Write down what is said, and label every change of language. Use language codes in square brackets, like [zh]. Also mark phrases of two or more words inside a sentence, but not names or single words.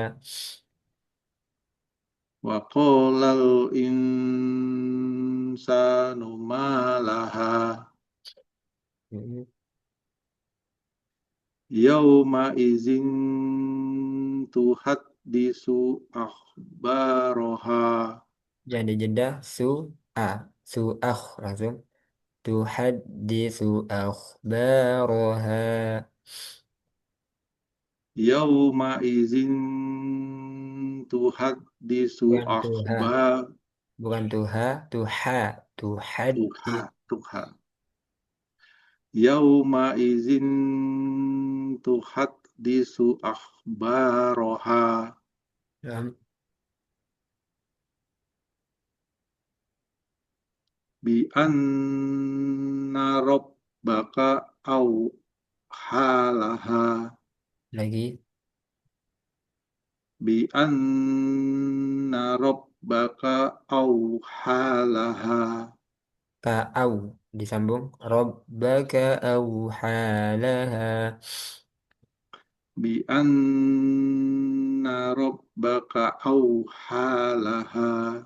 [ar] وقال الإنسان ما لها يومئذ تحدث أخبارها [bjn] yang dijeda a su langsung [ar] تحدث أخبارها يومئذ تحدث [bjn] bukan tuha [ar] akhbar [bjn] bukan tuha tuha [ar] tuha tuhaddis تحـ يومئذ تحدث أخبارها Naam. بأن ربك أوحى لها [bjn] Lagi [ar] بأن ربك أوحى لها [bjn] Ka'au disambung [ar] ربك أوحى لها. بأن ربك أوحى لها